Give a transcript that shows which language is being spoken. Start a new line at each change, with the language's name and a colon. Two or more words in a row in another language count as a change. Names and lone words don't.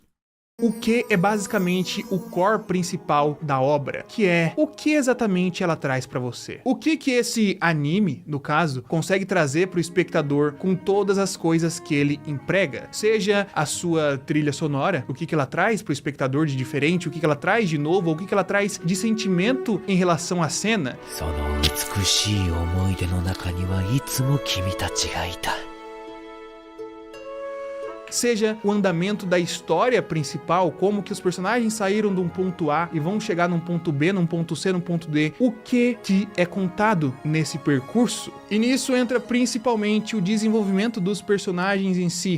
Portuguese: O que é basicamente o core principal da obra, que é o que exatamente ela traz pra você. O que esse anime, no caso, consegue trazer pro espectador com todas as coisas que ele emprega. Seja a sua trilha sonora, o que ela traz pro espectador de diferente, o que ela traz de novo, o que ela traz de sentimento em relação à cena.
Japanese: その美しい思い出の中にはいつも君たちがいた。
Portuguese: Seja o andamento da história principal, como que os personagens saíram de um ponto A e vão chegar num ponto B, num ponto C, num ponto D. O que é contado nesse percurso? E nisso entra principalmente o desenvolvimento dos personagens em si.